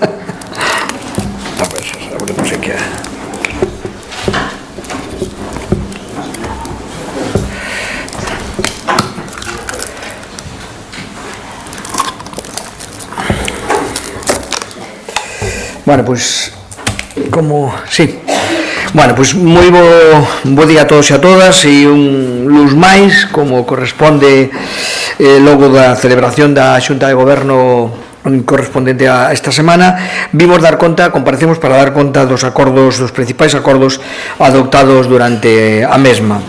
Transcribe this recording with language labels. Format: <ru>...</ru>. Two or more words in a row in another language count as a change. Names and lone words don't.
<es>A ver, que no sé qué. Bueno, pues, como, sí.</es> <gl>Bueno, pois moi bo día a todos e a todas e un luz máis, como corresponde logo da celebración da Xunta de Goberno correspondente a esta semana. Vimos dar conta, comparecemos para dar conta dos acordos, dos principais acordos adoptados durante a mesma.</gl>